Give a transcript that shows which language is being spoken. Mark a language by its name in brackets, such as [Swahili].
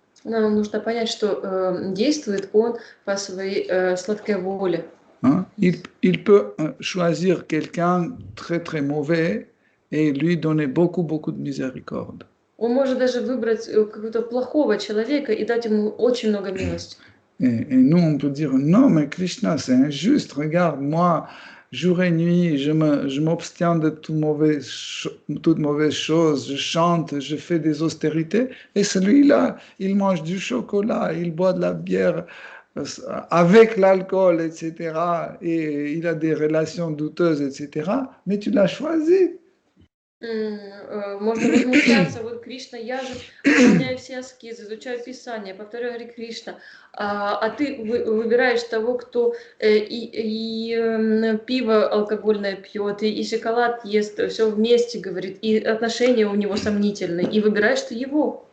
[Russian] Нам нужно понять, что действует он по своей сладкой воле. [French] Hein? Il peut choisir quelqu'un très très mauvais et lui donner beaucoup de miséricorde. [Russian] Он может даже выбрать какого-то плохого человека и дать ему очень много милости. [French] Et nous, on peut dire, non, mais Krishna, c'est injuste. Regarde, moi, jour et nuit, je m'abstiens de toute mauvaise chose. Je chante, je fais des austérités. Et celui-là, il mange du chocolat, il boit de la bière avec l'alcool, etc. Et il a des relations douteuses, etc. Mais tu l'as choisi. [Russian] Можно возмущаться, вот Кришна, я же выполняю все аскезы, изучаю Писание, повторяю Харе Кришна, а ты выбираешь того, кто и пиво алкогольное пьет, и шоколад ест, все вместе, говорит, и отношения у него сомнительные, и выбираешь ты его.